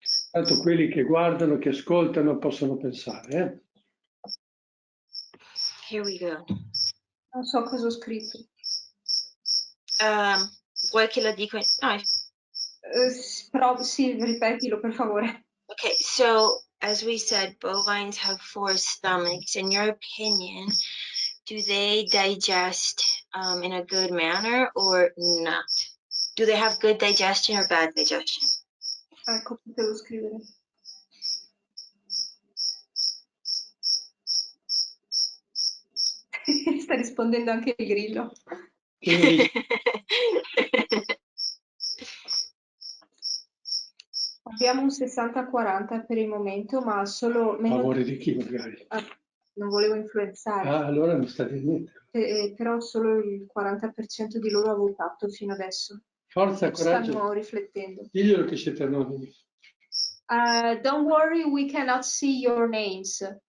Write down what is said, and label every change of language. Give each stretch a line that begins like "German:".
Italian: Tanto quelli che guardano, che ascoltano, possono pensare, eh?
English: Here we go.
Italian: Non so cosa ho scritto. Vuoi che lo dico? No. Però sì, ripetilo per favore.
English: Okay, so as we said, bovines have 4 stomachs. In your opinion, do they digest in a good manner or not? Do they have good digestion or bad digestion?
Italian: Ecco, potevo scrivere. Sta rispondendo anche il grillo. Abbiamo un 60-40 per il momento, ma solo... A favore di chi magari? Non volevo influenzare. Ah, allora non sta di niente. Però solo il 40% di loro ha votato fino adesso. Forza, coraggio. Stanno riflettendo. Diglielo che siete anonimi.
English: Don't worry, we cannot see your names.